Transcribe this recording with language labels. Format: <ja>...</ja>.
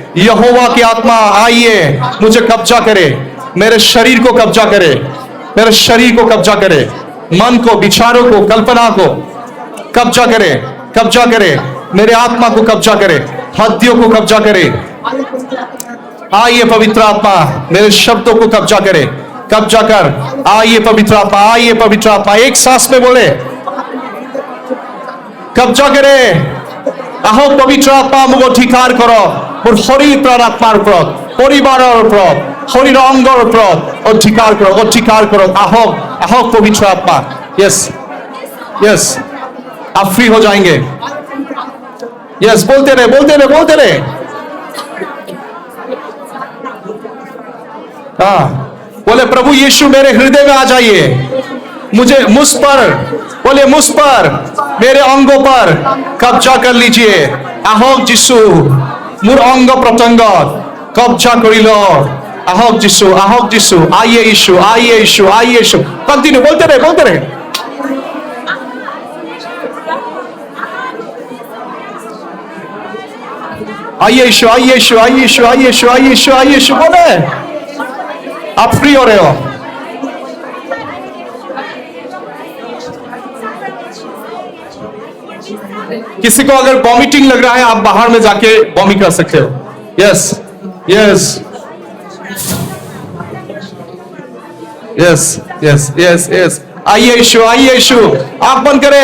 <hi>यहोवा की आत्मा आइए, मुझे कब्जा करे, मेरे शरीर को कब्जा करे, मेरे शरीर को कब्जा करे, मन को, विचारों को, कल्पना को कब्जा करे, कब्जा करे, मेरे आत्मा को कब्जा करे, हड्डियों को कब्जा करे। आइए पवित्र आत्मा मेरे शब्दों को कब्जा करे, कब्जा कर। आइए पवित्र आत्मा, आइए पवित्र आत्मा, एक सांस में बोले, कब्जा करे।</hi> <as>আহক পবিত্র আত্মা মোক অধিকাৰ কৰক, মোৰ শৰীৰ প্ৰাণ আত্মাৰ ওপৰত, পৰিবাৰৰ ওপৰত, শৰীৰ অংগৰ ওপৰত অধিকাৰ কৰক, অধিকাৰ কৰক। আহক, আহক পবিত্র আত্মা।</as> <hi>यस यस, आप फ्री हो जाएंगे। यस, बोलते रहे, बोलते रहे, बोलते रहे। हाँ, बोले प्रभु यीशु मेरे हृदय में आ जाइए, मुझे, मुझ पर, बोले मुझ पर, मेरे अंगों पर कब्जा कर लीजिए।</hi> <as>আহক যিশু, मोर अंग प्रत्यंग कब्जा करिल। আহক যিশু, আহক যিশু,</as> <hi>आइए यीशु, आइए यीशु, आइए यीशु। कंटिन्यू, बोलते रहे, बोलते रहे। आइए यीशु, आइए यीशु, आइए यीशु, आइए यीशु, आइए यीशु, आइए यीशु, बोले आप फ्री हो रहे हो। किसी को अगर वॉमिटिंग लग रहा है, आप बाहर में जाके वॉमिट कर सकते हो। Yes yes yes yes yes yes, आइए यीशु, आइए यीशु, आंख बंद करे।</hi>